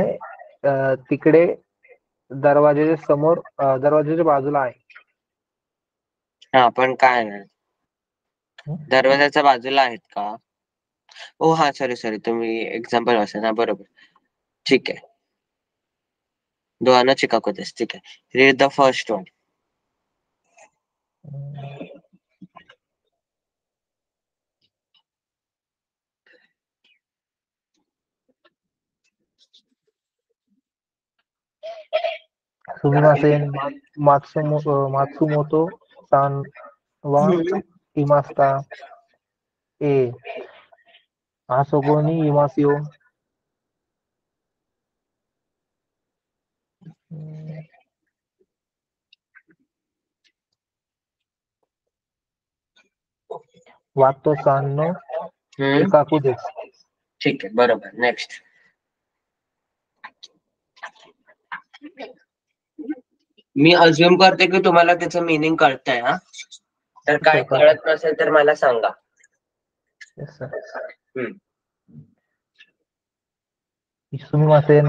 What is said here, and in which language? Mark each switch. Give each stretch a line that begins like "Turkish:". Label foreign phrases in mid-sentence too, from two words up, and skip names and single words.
Marathi: तिकडे दरवाजाच्या समोर, दरवाजाच्या बाजूला आहे. हा, पण काय नाही. दरवाजाच्या बाजूला आहेत का. ओ हा, सॉरी तुम्ही एक्झाम्पल वाचा ना. बरोबर. ठीक आहे. दोघांना
Japanese: 近くです.
Marathi: ठीक आहे.
English: Read the first one.
Japanese: すみません. 松本さんはいますか. え、あそこにいますよ. ワトさんの近くです.
Marathi: ठीक आहे. बरोबर. नेक्स्ट. मी अज्युम करते की तुम्हाला त्याचं मिनिंग कळतंय. हा, तर काय कळत नसेल तर मला सांगा.
Japanese: すみません.